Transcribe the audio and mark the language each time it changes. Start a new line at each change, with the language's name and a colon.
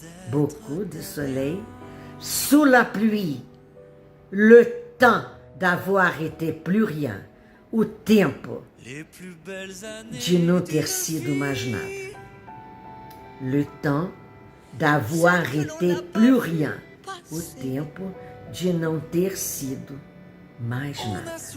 French: Beaucoup de soleil sous la pluie. Le temps d'avoir été plus rien.
Portuguese: O tempo de não ter sido mais nada.
French: Le temps d'avoir été plus rien.
Portuguese: O tempo de não ter sido mais nada.